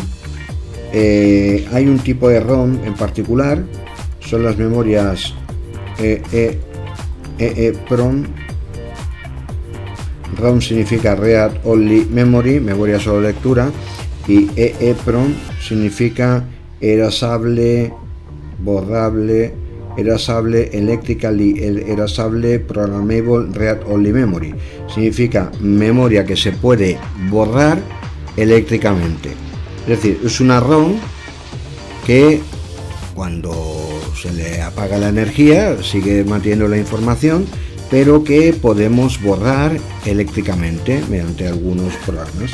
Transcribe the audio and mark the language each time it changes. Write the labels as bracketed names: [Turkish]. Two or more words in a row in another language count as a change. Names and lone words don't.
[Spanish] Hay un tipo de ROM en particular, son las memorias EEPROM. ROM significa [English] Read Only Memory, [Spanish] memoria solo lectura, y EEPROM significa erasable, borrable, erasable, [English] electrically erasable, programmable, Read Only Memory. [Spanish] Significa memoria que se puede borrar eléctricamente. Es decir, es una ROM que cuando se le apaga la energía sigue manteniendo la información, pero que podemos borrar eléctricamente mediante algunos programas.